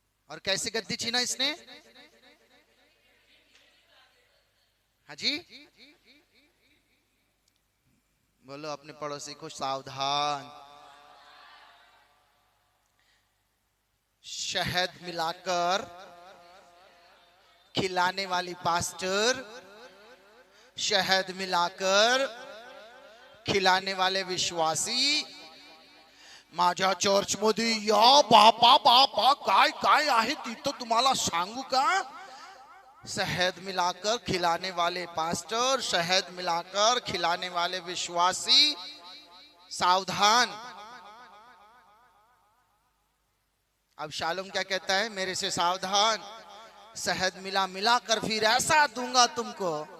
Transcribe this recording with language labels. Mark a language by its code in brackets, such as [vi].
[hi] और कैसे गद्दी छीना इसने? हाजी, बोलो अपने पड़ोसी को सावधान। शहद मिलाकर खिलाने वाली पास्टर, शहद मिलाकर खिलाने वाले विश्वासी, [mr] माझ्या चर्च मध्ये या बापा बापा काय काय आहे तिथं तुम्हाला सांगू का? [hi] शहद मिलाकर खिलाने वाले पास्टर, शहद मिलाकर खिलाने वाले विश्वासी, सावधान। अब शालोम क्या कहता है, मेरे से सावधान, शहद मिला मिलाकर फिर ऐसा दूंगा तुमको।